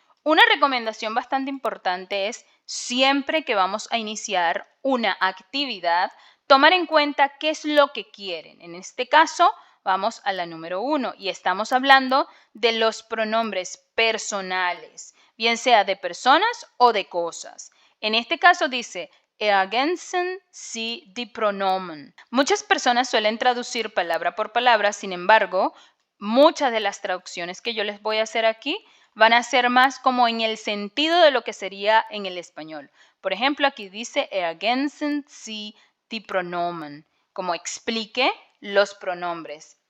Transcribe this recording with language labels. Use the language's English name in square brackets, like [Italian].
[Spanish] Una recomendación bastante importante es siempre que vamos a iniciar una actividad, tomar en cuenta qué es lo que quieren. En este caso, vamos a la número 1 y estamos hablando de los pronombres personales, bien sea de personas o de cosas. En este caso dice, [German] ergänzen Sie die Pronomen. [Spanish] Muchas personas suelen traducir palabra por palabra, sin embargo, muchas de las traducciones que yo les voy a hacer aquí van a ser más como en el sentido de lo que sería en el español. Por ejemplo, aquí dice [German] ergänzen Sie die Pronomen, [Spanish] como explique los pronombres.